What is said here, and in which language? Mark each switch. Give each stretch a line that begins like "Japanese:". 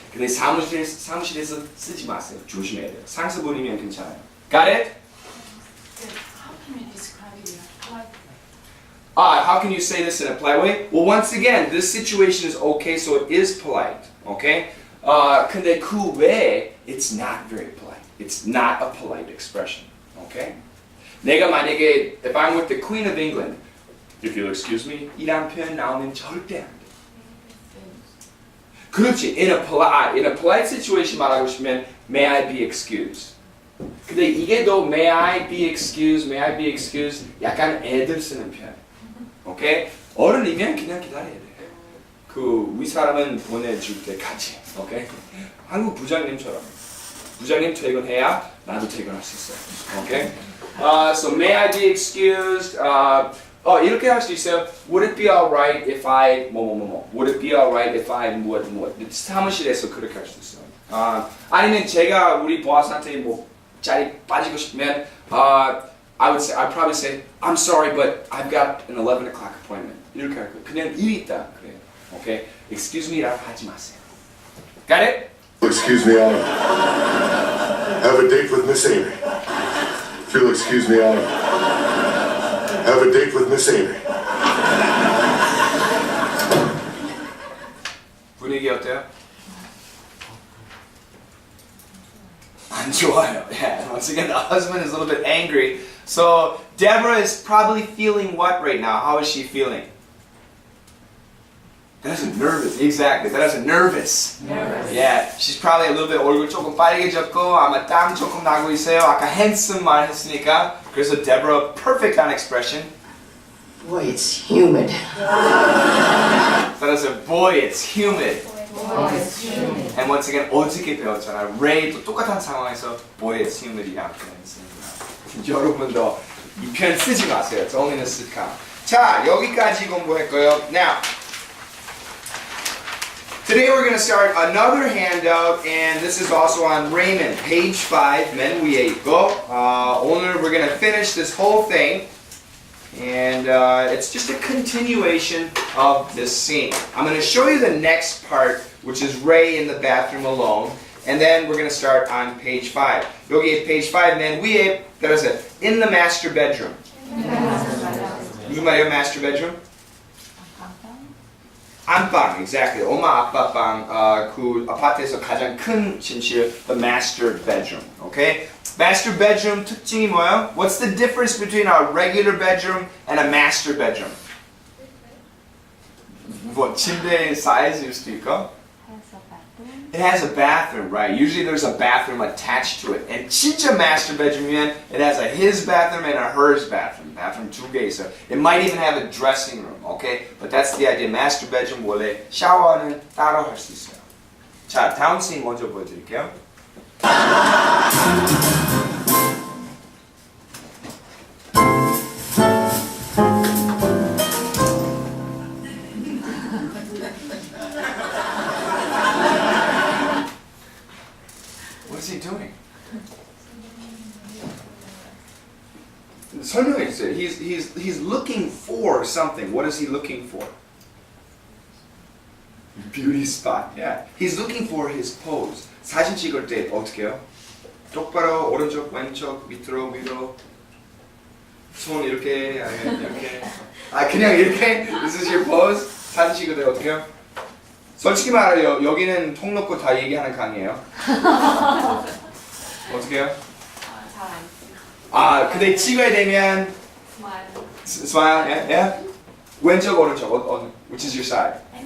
Korean: 근데 사무실에서 쓰지 마세요. 조심해야 돼요. 상사분이면 괜찮아요.
English: Got it? How can you describe it in a polite way? How can you say this in a polite way? Well, once again, this situation is okay, so it is polite. Okay?
Korean: 근데 그 외에
English: it's not very polite. It's not a polite expression. Okay?
Korean: 내가 만약에
English: if I'm with the Queen of England, if you'll excuse me,
Korean: 이란 표현 나오면 절대 안 돼. 그렇지.
English: In a polite situation
Korean: 말하고 싶으면
English: may I be excused.
Korean: 근데 이게 더
English: may I be excused
Korean: 약간 애들 쓰는 표현. 오케이? 어른이면 그냥 기다려야 돼. 그 윗사람은 보내줄 때까지. 오케이? 한국 부장님처럼. 부장님 퇴근해야 나도 퇴근할 수 있어요.
English: 오케이? So may I be excused?
Korean: 이렇게 할 수 있어요.
English: Would it be alright if I Would it be alright if I
Korean: 무엇 사무실에서 그렇게 할 수 있어요. 아니면 제가 우리 보아스한테 뭐 자리 빠지고 싶으면
English: I'd probably say I'm sorry but I've got an 11 o'clock appointment.
Korean: 이렇게 할 거예요. 그냥 일이 있다 그래요. 오케이? Excuse me라고 하지 마세요.
English: Got it? Excuse me, I have a date with Miss Amy. If you'll excuse me, I have a date with Miss Amy.
Korean: 분위기 어때요? 안 좋아요. Yeah.
English: Once again, the husband is a little bit angry. So Deborah is probably feeling what right now? How is she feeling? That is nervous. Exactly. That is nervous. Nervous. Yeah. She's probably a little bit
Korean: 얼굴 조금 빨개졌고 아마 땀 조금 나고 있어요. 아까 handsome 말 했으니까. 그래서 Deborah perfect on expression.
English: Boy, it's humid.
Korean: 따라서
English: boy, it's humid. Boy, it's humid. And once again
Korean: 어저께 배웠잖아요. Ray 또 똑같은 상황에서
English: boy, it's humid
Korean: 이라는 표현 쓰는 거예요. 여러분도 이 표현 쓰지 마세요.
English: It's only in a sitcom.
Korean: 자, 여기까지 공부할 거예요.
English: Now. Today we're going to start another handout, and this is also on Raymond, page 5, 맨 위에 있고.
Korean: 오늘
English: we're going to finish this whole thing, and it's just a continuation of this scene. I'm going to show you the next part, which is Ray in the bathroom alone, and then we're going to start on page 5.
Korean: 여기 page 5, 맨 위에, 따라서
English: in the master bedroom.
Korean: 무슨 말이에요, master bedroom? 안방, exactly. 엄마 아빠 방, 그 아파트에서 가장 큰 침실, the master bedroom.
English: Okay? Master bedroom
Korean: 특징이 뭐예요?
English: What's the difference between a regular bedroom and a master bedroom?
Korean: 뭐 침대 사이즈일 수도 있고?
English: It has a bathroom, right? Usually there's a bathroom attached to it. And 진짜 master bedroom이면 it has a his bathroom and a hers bathroom.
Korean: Bathroom 두 개 있어요.
English: It might even have a dressing room, okay? But that's the idea.
Korean: Master bedroom 원래 샤워는 따로 할 수 있어요. 자, 다음 씬 먼저 보여드릴게요.
English: What is he doing?
Korean: 설명해 주세요.
English: He's looking for something. What is he looking for? Beauty spot. Yeah. He's looking for his pose.
Korean: 사진 찍을 때 어떻게 해요? 똑바로 오른쪽, 왼쪽, 밑으로, 위로. 손 이렇게, 아니면 이렇게. 그냥 이렇게.
English: This is your pose.
Korean: 사진 찍을 때 어떻게 해요? 솔직히 말해요. 여기는 통 놓고 다 얘기하는 강의예요. 어떻게 해요? 잘안 근데 찍어야 되면
English: smile, yeah?
Korean: 왼쪽, 오른쪽,
English: which is your side?